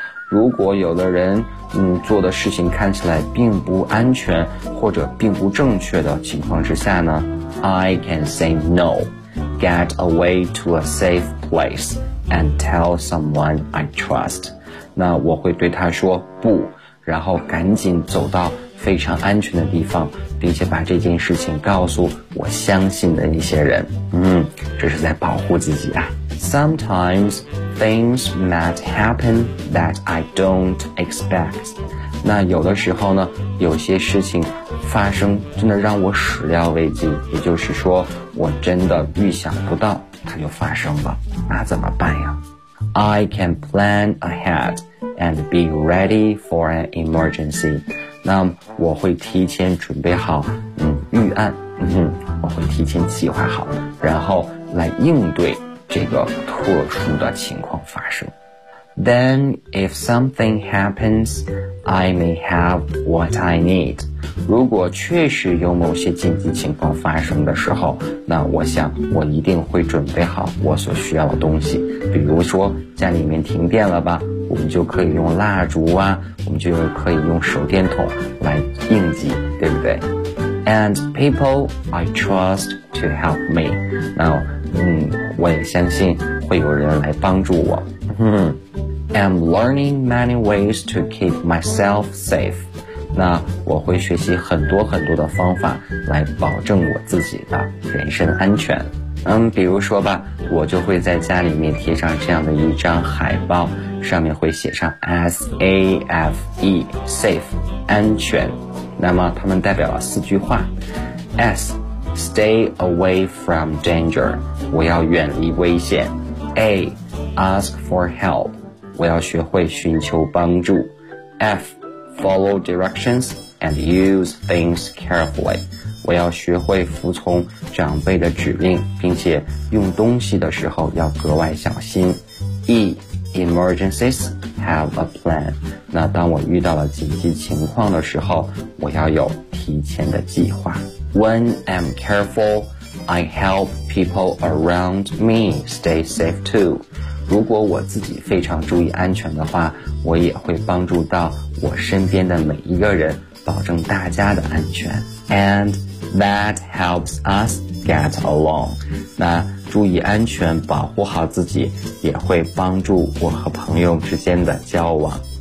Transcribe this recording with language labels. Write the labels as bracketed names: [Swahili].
[Chinese] 如果有的人做的事情看起来并不安全或者并不正确的情况之下呢， [English] I can say no, get away to a safe place and tell someone I trust. [Chinese] 那我会对他说不，然后赶紧走到非常安全的地方，并且把这件事情告诉我相信的一些人。这是在保护自己啊。 [English] Sometimes things might happen that I don't expect. [Chinese] 那有的时候呢，有些事情发生真的让我始料未及，也就是说我真的预想不到它就发生了，那怎么办呀？ [English] I can plan ahead and be ready for an emergency. [Chinese] 那我会提前准备好预案，我会提前计划好，然后来应对这个特殊的情况发生。 [English] Then if something happens, I may have what I need. [Chinese] 如果确实有某些紧急情况发生的时候，那我想我一定会准备好我所需要的东西。比如说家里面停电了吧，我们就可以用蜡烛啊，我们就可以用手电筒来应急，对不对？ [English] And people I trust to help me. [Chinese] 那我也相信会有人来帮助我。 [English] I'm learning many ways to keep myself safe. [Chinese] 那我会学习很多很多的方法来保证我自己的人身安全。比如说吧，我就会在家里面贴上这样的一张海报，上面会写上 SAFE, safe, 安全。那么它们代表了四句话。 [English] S, stay away from danger. [Chinese] 我要远离危险。 [English] A. Ask for help. [Chinese] 我要学会寻求帮助。 [English] F. Follow directions and use things carefully. [Chinese] 我要学会服从长辈的指令，并且用东西的时候要格外小心。 E. [English] emergencies, have a plan. [Chinese] 那当我遇到了紧急情况的时候，我要有提前的计划。 [English] When I'm careful, I help people around me stay safe too. [Chinese] 如果我自己非常注意安全的话，我也会帮助到我身边的每一个人，保证大家的安全。 [English] And that helps us get along. [Chinese] 那注意安全，保护好自己，也会帮助我和朋友之间的交往。